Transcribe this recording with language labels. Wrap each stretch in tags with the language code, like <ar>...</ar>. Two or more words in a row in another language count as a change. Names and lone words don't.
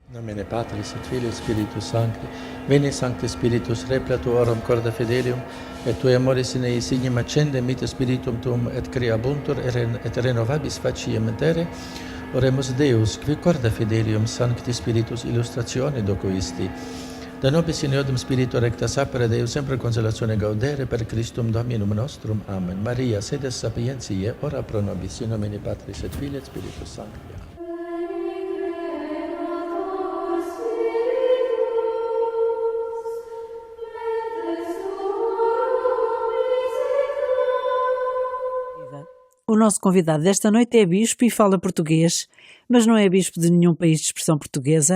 <la>Nomine Patris et Filii et Spiritus Sancti, veni Sancte Spiritus replatuorum corda fidelium, et tui amoris in ei signum accende mite spiritum tuum et creabuntur et renovabis faciem tere, oremus Deus, qui corda fidelium Sancti Spiritus illustratione docuisti, da nobis in eodum spiritu recta sapere Deus sempre consolatione gaudere per Christum Dominum nostrum. Amen. Maria, sedes sapientiae, ora pro nobis in nomine Patris et Filii et Spiritus Sancti.</la> <pt>O nosso convidado desta noite é bispo e fala português, mas não é bispo de nenhum país de expressão portuguesa.</pt>